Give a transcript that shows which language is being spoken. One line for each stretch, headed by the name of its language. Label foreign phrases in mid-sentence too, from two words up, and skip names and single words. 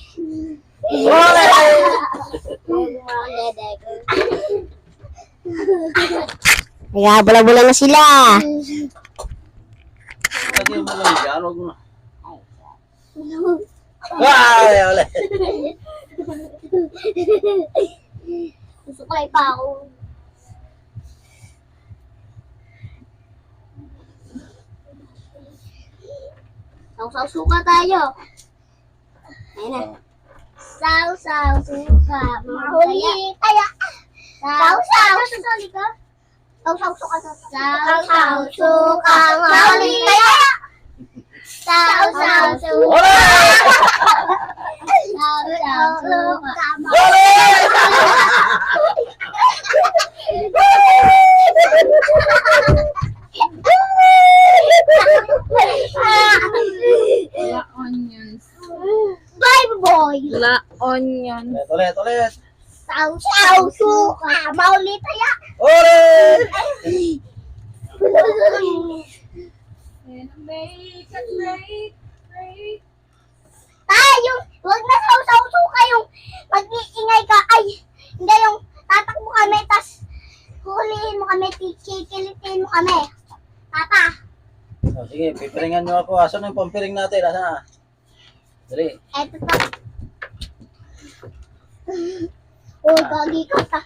Filipino: Nag-aabol-abulan na sila. Lagay mo lang dyan, huwag mo na. Ay, ulit. Susuklay pa ako. Saw-saw-suka tayo. Ayun na. Saw-saw-suka. Mahuli kaya. Saw-saw. Saw-saw-suka. Saw-saw-suka. Mahuli kaya. Saw-saw-suka. Saw-saw-suka. La onions.
English: Bye, boy. La onions.
Filipino: Ulit. Saw-saw-suka. Mahuli kaya. Ulit! Tayo, wag na saw-saw-suka yung mag-iingay ka. Ay, hindi yung tatakbo kami, tas hulihin mo kami, kikilitin mo kami. Tata. Oh, sige, pipiringan nyo ako. Asan yung pampiring natin? Asan na? Dali. Eto to. Oh, gagi ka ta.